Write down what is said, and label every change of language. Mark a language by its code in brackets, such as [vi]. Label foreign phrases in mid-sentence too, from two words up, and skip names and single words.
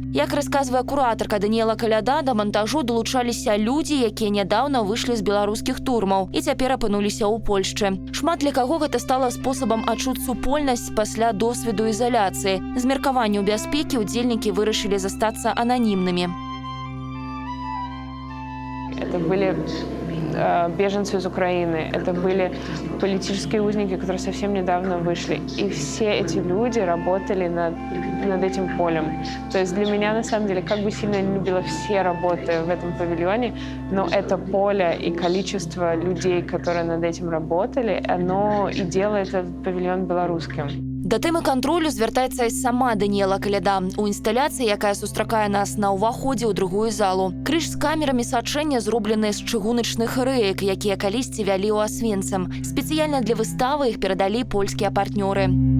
[be] Як расказвае куратарка Даніэла Каляда, да мантажу далучаліся людзі, якія нядаўна выйшлі з беларускіх турмаў і цяпер апынуліся ў Польшчы. Шмат для каго гэта стала спосабам адчуць супольнасць пасля досведу ізаляцыі. З меркаванняў бяспекі удзельнікі вырашылі застацца анонимными. [ru] Это были беженцы из Украины, это были политические узники, которые совсем недавно вышли. И все эти люди работали над этим полем. То есть для меня, на самом деле, как бы сильно я не любила все работы в этом павильоне, но это поле и количество людей, которые над этим работали, оно и делает этот павильон белорусским. [be] Да тэмы кантролю звяртаецца і сама Даніэла Каляда у інсталяцыі, якая сустракае нас на ўваходзе ў другую залу. Крыж з камерамі сачэння зроблены з чыгуначных рэек, якія калісьці вялі ў Асвенцам. Спецыяльна для выставы іх перадалі польскія партнёры.